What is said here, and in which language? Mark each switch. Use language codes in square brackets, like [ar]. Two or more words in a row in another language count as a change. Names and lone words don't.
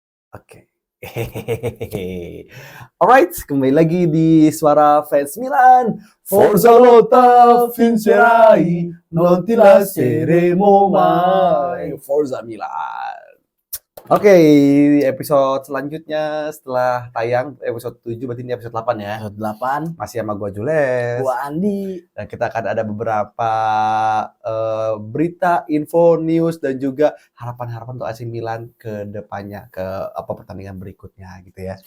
[id] Oke. Alright, kembali lagi di Suara Fans Milan. [it] Forza lotta vincerai, non ti lasceremo mai. Forza Milan. [id] Oke, episode selanjutnya setelah tayang episode 7, berarti ini episode 8 ya. Episode 8. Masih sama gua Jules. Gua Andi. Dan kita akan ada beberapa berita, info, news, dan juga harapan-harapan untuk AC Milan ke depannya, ke pertandingan berikutnya gitu ya.